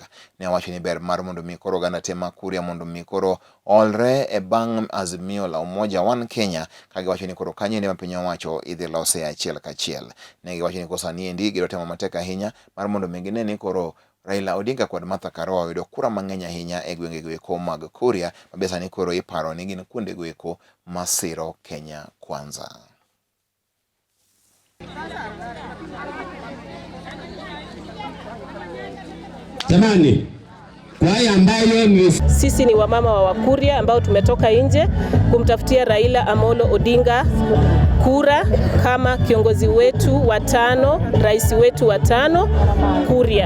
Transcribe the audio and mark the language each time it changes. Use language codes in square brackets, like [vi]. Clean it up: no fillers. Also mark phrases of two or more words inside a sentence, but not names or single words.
[luo] Ne owacho ni ber mar mondo mi koro oganda tema Kuria mondo mi koro olre e bang' Azimio la Umoja One Kenya kagiwacho ni koro kanyene ma piny owacho idhi lose achiel kachiel. Ne giwacho ni koro saniendi giro temo matek ahinya mar mondo mi gine ni koro Raila Odinga kod Martha Karua oyudo kura mang'eny ahinya e gwenge goeko mag Kuria mabe sani koro iparo ni gin kuonde goeko masiro Kenya kwanza. [sw] Jamani, kwa ambayo ni sisi ni wamama wa Kuria ambao tumetoka nje kumtafutia Raila Amolo Odinga kura kama kiongozi wetu wa tano, rais wetu wa tano Kuria.